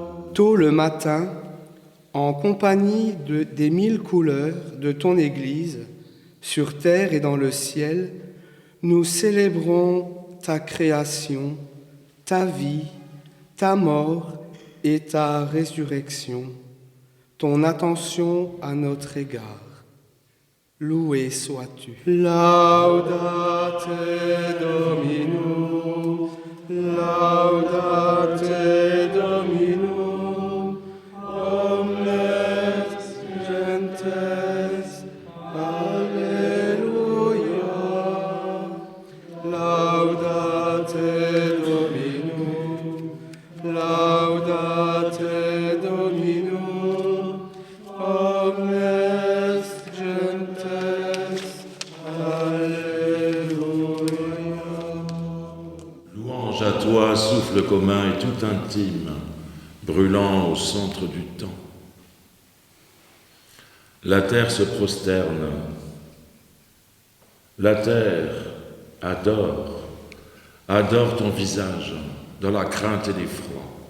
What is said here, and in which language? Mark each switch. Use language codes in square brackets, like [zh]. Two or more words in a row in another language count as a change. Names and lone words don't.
[fr] tôt le matin, en compagnie des 1000 couleurs de ton Église, sur terre et dans le ciel, nous célébrons ta création, ta vie, ta mort et ta résurrection, ton attention à notre égard. Loué sois-tu. [la] Laudate Dominum, laudate Dominum, omnes gentes, Alleluia. Laudate Dominum, laudate Dominum, omnes gentes, Alléluia. [fr] Louange à toi, souffle commun et tout intime, brûlant au centre du temps. La terre se prosterne, la terre adore ton visage dans la crainte et l'effroi.